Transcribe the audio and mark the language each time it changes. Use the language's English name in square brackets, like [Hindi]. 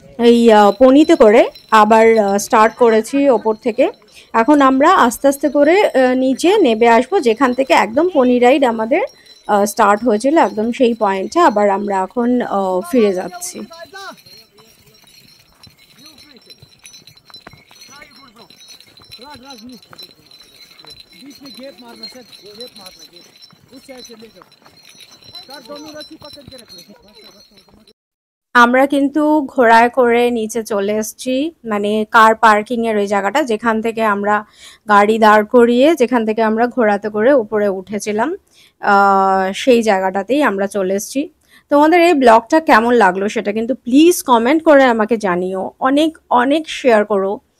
[Bangla] এই পনিতে করে আবার স্টার্ট করেছি ওপর থেকে এখন আমরা আস্তে আস্তে করে নিচে নেমে আসবো যেখান থেকে একদম পনি রাইড আমাদের স্টার্ট হয়েছিল একদম সেই পয়েন্টে আবার আমরা এখন ফিরে যাচ্ছি [Hindi] बीच में गेप मारना सर गेप मारना गेप उस साइड से लेकर सर दोनों रस्सी पकड़ के रखो [Bangla] আমরা কিন্তু ঘোড়ায় করে নিচে চলে এসেছি মানে কার পার্কিং এর ওই জায়গাটা যেখান থেকে আমরা গাড়ি দাঁড় করিয়ে যেখান থেকে আমরা ঘোড়াতে করে উপরে উঠেছিলাম সেই জায়গাটাতেই আমরা চলে এসেছি তোমাদের এই ব্লগটা কেমন লাগলো সেটা কিন্তু প্লিজ কমেন্ট করে আমাকে জানিও অনেক অনেক শেয়ার করো